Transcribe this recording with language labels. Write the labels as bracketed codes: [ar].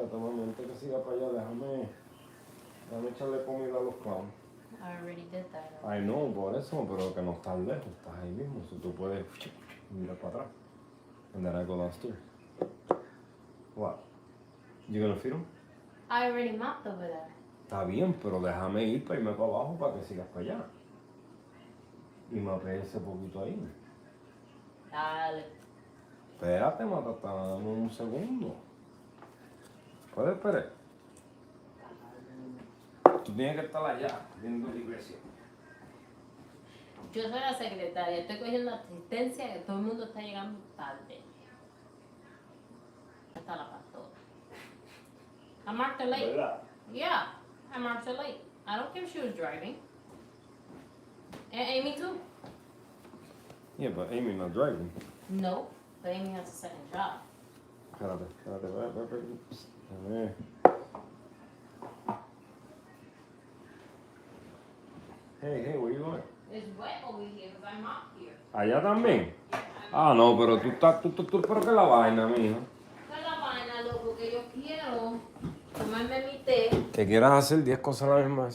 [es] espérate, mami, antes que siga para allá, déjame echarle comida a los clowns. [en] I already did that. [es] Ay, no, por eso, pero que no estás lejos, estás ahí mismo, so tú puedes mirar para atrás. [en] And then I go downstairs. What? You gonna feed them? I already mopped over there. [es] Está bien, pero déjame ir para irme para abajo para que sigas para allá. Y mapeé ese poquito ahí. Dale. Espérate, Matata, dame un segundo. ¿Puedes esperar? Tú tienes que estar allá, viendo la iglesia. Yo soy la secretaria, estoy cogiendo asistencia, que todo el mundo está llegando tarde. Está la pastora. [en] I marked her late. [es] ¿Verdad? [en] Yeah, I marked her late. I don't care if she was driving. And Amy too. Yeah, but Amy not driving. No, but Amy has a second job. [es] Espérate, a ver. [en] Hey, where you going? It's wet over here because I mopped here. [es] ¿Allá también? Ah, no, pero tú pero que la vaina, mijo. ¿Qué es la vaina, loco? Que yo quiero tomarme mi té. Que quieras hacer 10 cosas a la misma vez.